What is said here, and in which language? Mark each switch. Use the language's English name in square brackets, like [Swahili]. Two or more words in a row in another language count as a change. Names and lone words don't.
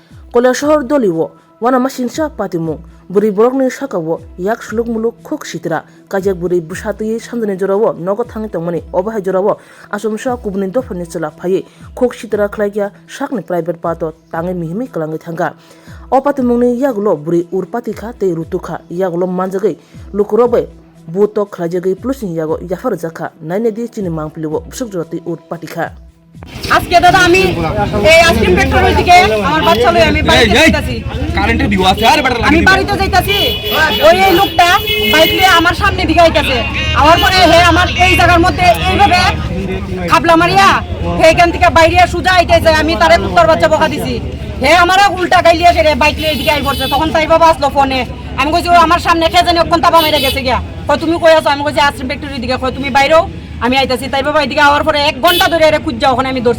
[Kok Borok] Kola shahar doliwo wana mashinsha patimung buri borokni sakao yak suluk muluk khuk sitra kajak buri busati sandani jorawo nogo thangi tongmani obahai jorawo asomsa kubni dofani chela phaye khuk sitra khlaigya sakni private pato tangi mihimi kalangi thanga o patimungni yagulo buri urpati kha te rutukha yagulo manjagai lukurobe buto khlajagai plusin yago yafar jakha nainedi chini mangpliwo busuk joti urpati kha [Bangla] আজকে দাদা আমি এই [English] ice cream factory [Bangla] দিকে আমার বাচ্চা লই আমি বাড়িতে যাইতাছি কারেন্টে দিও আছে আর বেটা আমি বাড়িতে যাইতাছি ওই এই লোকটা বাইক নিয়ে আমার সামনে দিকে আইতাছে আমার পরে হে আমার এই জায়গার মধ্যে এইভাবে খাবলা মারিয়া এইখান থেকে বাইরে সুজা আইতেছে আমি তারে কুত্তার বাচ্চা বকা দিছি হে আমারে উল্টা গাইলিয়া সেরে বাইক নিয়ে এদিকে আই পড়ছে তখন তাই বাবা আসলো ফোনে আমি কইছি ও আমার সামনে কে জানি কোন তাবা মেরে গেছে গিয়া কই তুমি কই আছো আমি কইছি [English] ice cream factory [Bangla] দিকে কই তুমি বাইরেও আমি আইতাছি তাই বাবা এদিকে আওয়ার পরে 1 ঘন্টা ধরে এর খুঁজা ওখানে আমি ধরছি।